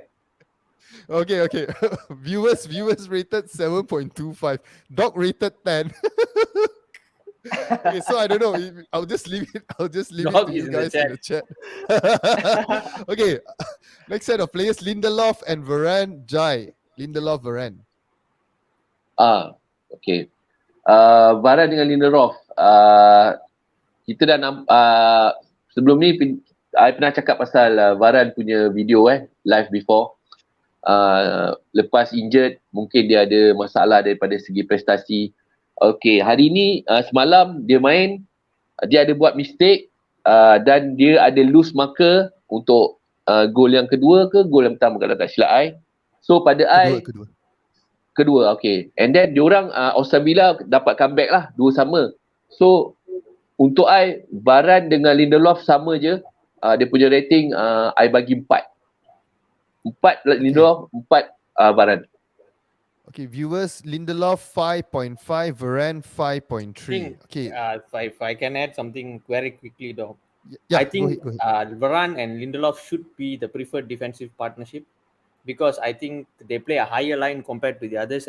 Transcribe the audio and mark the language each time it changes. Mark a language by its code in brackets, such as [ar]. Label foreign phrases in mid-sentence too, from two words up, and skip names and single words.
[en] Okay. viewers rated 7.25. Doc rated 10. Okay, so I don't know. I'll just leave it. It to you guys in the chat. Okay, next set of players: Lindelof and Varane. Jai. Lindelof, Varane. [ms] Okay. Varane dengan Lindelof. Kita dah sebelum ni I pernah cakap pasal Varane punya [en] video live before. [ms] Lepas injured, mungkin dia ada masalah daripada segi prestasi. Okay, hari ni semalam dia main, dia ada buat mistake dan dia ada [en] loose marker [ms] untuk gol yang kedua ke gol yang pertama kalau tak silap I. So pada kedua, okay. And then diorang Aston Villa dapat comeback lah, 2 sama. So untuk I, Varane dengan Lindelof sama je. Dia punya rating I bagi 4. 4 Lindelof, 4 Varane. Okay, viewers, Lindelof 5.5, Varane 5.3. Okay. [en] If I can add something very quickly, though. Yeah, I think go ahead. Varane and Lindelof should be the preferred defensive partnership because I think they play a higher line compared to the others.